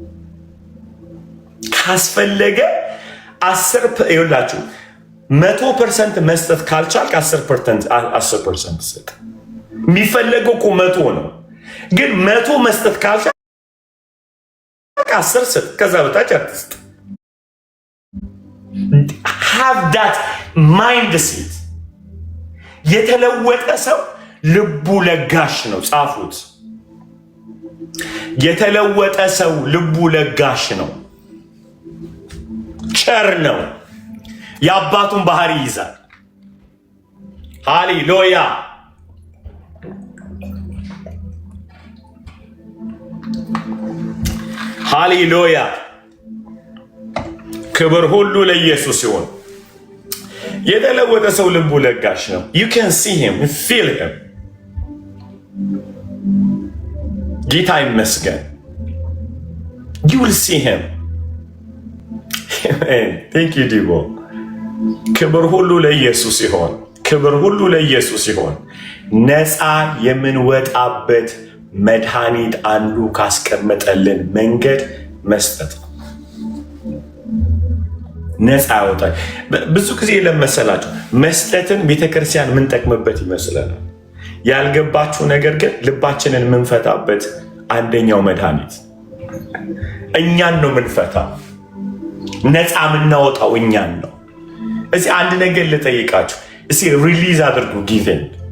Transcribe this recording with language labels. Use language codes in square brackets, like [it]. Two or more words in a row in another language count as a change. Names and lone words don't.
[am] ካስፈለገ 100% መስጠት ካልቻልክ 10% ስጥ። የሚፈለገው እኮ 100 ነው፣ ግን 100 መስጠት ካልቻልክ 10 ስጥ። ከዛ በታች አትስጥ። [en] have that mindset። [am] የተለወጠ ሰው ልቡ ለጋሽ ነው። ጻፉት። የተለወጠ ሰው ልቡ ለጋሽ ነው፣ ቸር ነው፣ የአባቱን ባህሪ ይይዛል። ሃሌሉያ! ሃሌሉያ! ክብር ሁሉ ለኢየሱስ ይሁን። የተለወጠ ሰው ልቡ ለጋሽ ነው። [en] you can see him, you feel him። [am] ጌታ ይመስገን። [en] you will see him። thank you [am] ዲቦ። ክብር ሁሉ ለኢየሱስ ይሁን። ክብር ሁሉ ለኢየሱስ ይሆን። ነፃ የምንወጣበት መድኃኒት አንዱ ካስቀመጠልን መንገድ መስጠት ነው። ነፃ ያወጣል። ብዙ ጊዜ ለመሰላችሁ መስጠትን ቤተክርስቲያን የምንጠቅምበት ይመስለናል። ያልገባችሁ ነገር ግን ልባችንን የምንፈታበት አንደኛው መድኃኒት እኛን ነው የምንፈታው። ነፃ የምናወጣው እኛን ነው። እዚህ አንድ ነገር ልጠይቃችሁ። እስኪ ሪሊዝ አድርጉ ጊቭን